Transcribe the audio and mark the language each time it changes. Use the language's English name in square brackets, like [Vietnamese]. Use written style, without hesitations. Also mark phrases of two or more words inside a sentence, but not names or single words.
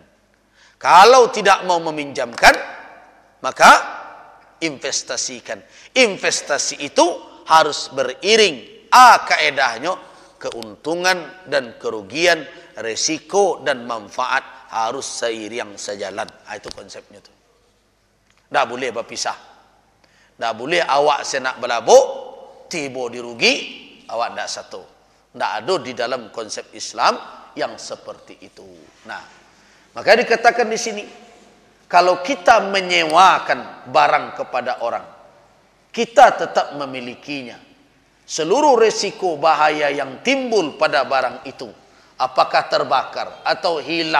[Indonesian] Kalau tidak mau meminjamkan, maka investasikan. Investasi itu harus beriring kaedahnya, keuntungan dan kerugian, resiko dan manfaat harus seiring sejalan. Itu konsepnya tuh. Tak boleh berpisah. Tak boleh awak senak belabuk, tiba dirugi, awak tak satu. Tak ada di dalam konsep Islam yang seperti itu. Nah, maka dikatakan di sini, kalau kita menyewakan barang kepada orang, kita tetap memilikinya. Seluruh resiko bahaya yang timbul pada barang itu, apakah terbakar atau hilang,